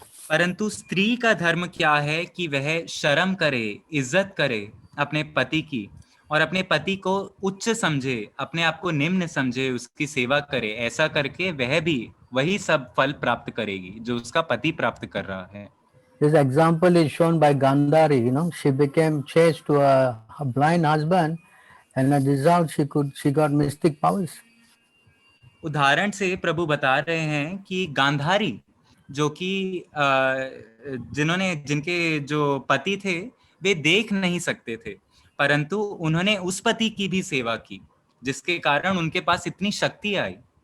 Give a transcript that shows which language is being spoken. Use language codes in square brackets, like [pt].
[hi] परंतु स्त्री का धर्म क्या है कि वह शर्म करे, इज्जत करे अपने पति की, और अपने पति को उच्च समझे, अपने आप को निम्न समझे, उसकी सेवा करे। ऐसा करके वह भी वही सब फल प्राप्त करेगी जो उसका पति प्राप्त कर रहा है। [en] This example is shown by Gandhari, you know, she became chaste to a blind husband, and as a result she got mystic powers. [hi] उदाहरण से प्रभु बता रहे हैं कि गांधारी, जो कि जिनके जो पति थे वे देख नहीं सकते थे, परंतु उन्होंने उस पति की भी सेवा की, जिसके कारण उनके पास इतनी शक्ति आई।